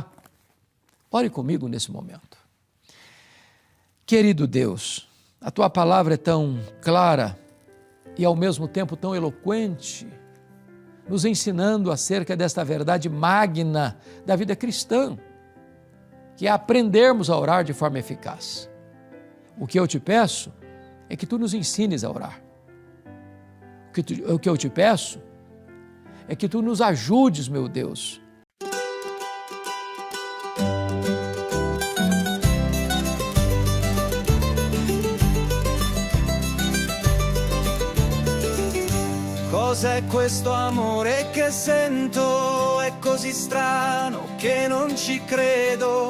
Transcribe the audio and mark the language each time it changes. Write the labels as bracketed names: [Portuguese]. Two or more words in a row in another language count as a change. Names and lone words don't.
[Portuguese] Ore comigo nesse momento. Querido Deus, a Tua palavra é tão clara e ao mesmo tempo tão eloquente, nos ensinando acerca desta verdade magna da vida cristã, que é aprendermos a orar de forma eficaz. O que eu te peço é que Tu nos ensines a orar. O que eu te peço é que Tu nos ajudes, meu Deus. [Italian] Cos'è questo amore che sento? È così strano che non ci credo.